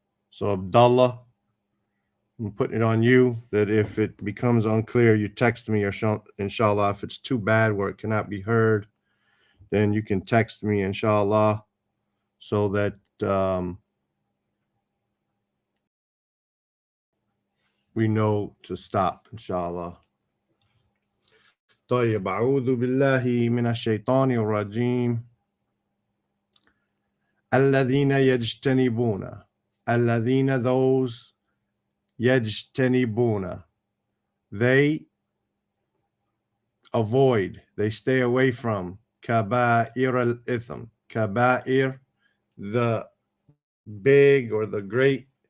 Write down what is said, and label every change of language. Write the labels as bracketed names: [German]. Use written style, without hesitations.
[English] So Abdullah, I'm putting it on you that if it becomes unclear, you text me, or inshallah. If it's too bad where it cannot be heard, then you can text me, inshallah, so that we know to stop, inshallah. [Arabic] طيب أعوذ بالله من الشيطان الرجيم. الذين يجتنبون. [English] الذين, those. يجتنبون, they avoid, they stay away from. [Arabic] كبائر الإثم. [English] كبائر, the big or the great.